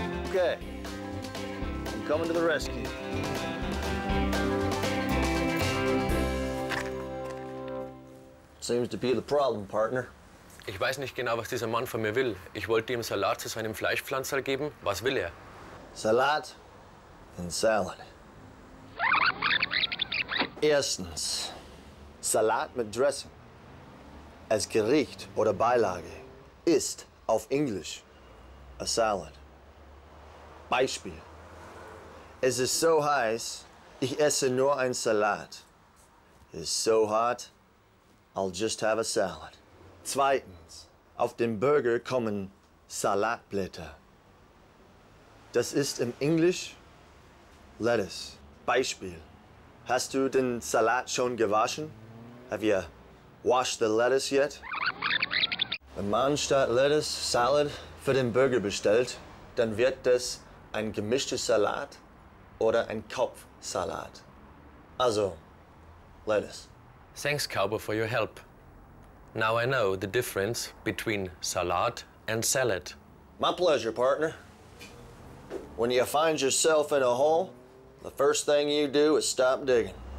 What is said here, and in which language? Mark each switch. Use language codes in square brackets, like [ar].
[en] Okay. I'm coming to the rescue. Seems to be the problem, partner. [de] Ich weiß nicht genau, was dieser Mann von mir will. Ich wollte ihm Salat zu seinem Fleischpflanzerl geben. Was will er? [en] Salat and salad. [de] Erstens, Salat mit Dressing als Gericht oder Beilage ist auf Englisch [en] a salad. [de] Beispiel. Es ist so heiß, ich esse nur ein Salat. [en] It is so hot, I'll just have a salad. [de] Zweitens, auf dem Burger kommen Salatblätter. Das ist im Englisch Lettuce. Beispiel. Hast du den Salat schon gewaschen? [en] Have you washed the lettuce yet? [de] Wenn man statt Lettuce Salad für den Burger bestellt, dann wird das ein gemischtes Salat oder ein Kopfsalat. Also, Lettuce. [en] Thanks, cowboy, for your help. Now I know the difference between salad and salad. My pleasure, partner. When you find yourself in a hole, the first thing you do is stop digging.